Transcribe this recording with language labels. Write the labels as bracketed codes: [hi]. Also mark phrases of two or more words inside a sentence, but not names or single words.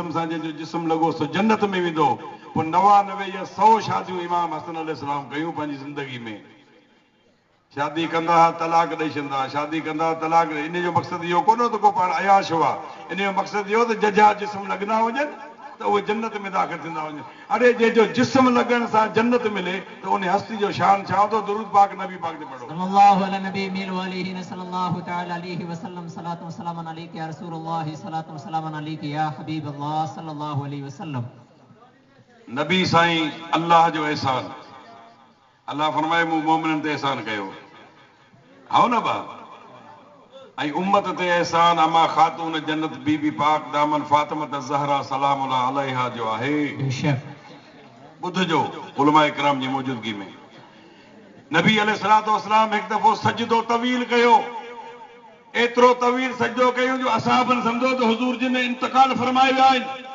[sd] सां जंहिंजो जिस्म लॻो सो जन्नत में वेंदो पोइ 99 या 100 शादियूं इमाम हसन अलैहिस्सलाम कयूं पंहिंजी ज़िंदगी में शादी कंदा तलाक ॾेई छॾंदा शादी कंदा तलाक इन जो मक़सदु इहो कोन त को पाण अयाश हुआ इन जो मक़सदु इहो त जजा जिस्म लॻंदा हुजनि त उहे जन्नत में दाख़िल थींदा वञनि अड़े जंहिंजो जिस्म लॻण सां जन्नत मिले त उन हस्ती जो शान छा हूंदो दुरूद पाक नबी पाक ते पढ़ो [ar] صلى الله على النبي ميل وآله ن صلى الله تعالى عليه وسلم الصلاة والسلام عليك يا رسول الله الصلاة والسلام عليك يا حبيب الله صلى الله عليه وسلم [sd] नबी साईं अल्लाह जो एहसान अल्लाह फरमाए मूं मोमिननि ते एहसान कयो हाओ न बा ऐं उम्मत ते एहसान अमा ख़ातून जन्नत बीबी पाक दामन फातिमत ज़हरा [ar] سلام عليها [sd] जो आहे ॿुधजो उलमा इकराम जी मौजूदगी में नबी [ar] عليه الصلاة والسلام [sd] हिकु दफ़ो सजदो तवील कयो एतिरो तवील सजदो कयूं जो असहाबनि सम्झो त हुज़ूर जिन इंतकाल फरमाए विया आहिनि